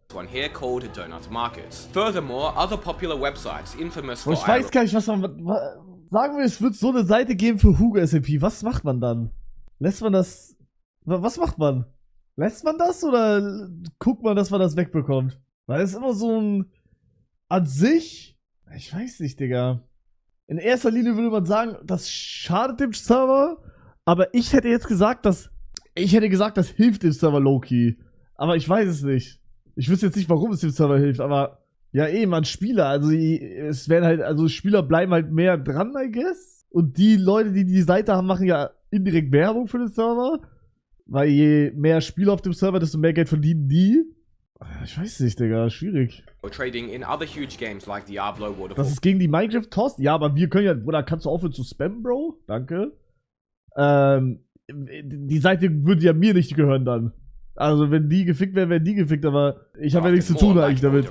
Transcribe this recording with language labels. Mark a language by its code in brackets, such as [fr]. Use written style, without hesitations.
[en] one here called Donut Markets. Furthermore, other popular websites infamous for [de] ich weiß gar nicht, was man... Sagen wir, es wird so eine Seite geben für Hugo SMP. Was macht man dann? Lässt man das... Was macht man? Lässt man das oder guckt man, dass man das wegbekommt? Weil es ist immer so ein... An sich... Ich weiß nicht, Digga. In erster Linie würde man sagen, das schadet dem Server. Aber ich hätte jetzt gesagt, das hilft dem Server low-key. Aber ich weiß es nicht. Ich wüsste jetzt nicht, warum es dem Server hilft, aber ja, man Spieler, also es werden halt, also Spieler bleiben halt mehr dran, [en] I guess. [de] Und die Leute, die die Seite haben, machen ja indirekt Werbung für den Server. Weil je mehr Spieler auf dem Server, desto mehr Geld verdienen die. Ich weiß nicht, Digga, schwierig. [en] Trading in other huge games like Diablo, World of [de] Das ist gegen die Minecraft-Toss? Ja, aber wir können ja, oder kannst du aufhören zu spammen, Bro? Danke. Die Seite würde ja mir nicht gehören dann. Also wenn die gefickt wären, werden die gefickt, aber ich habe ja nichts zu tun eigentlich damit.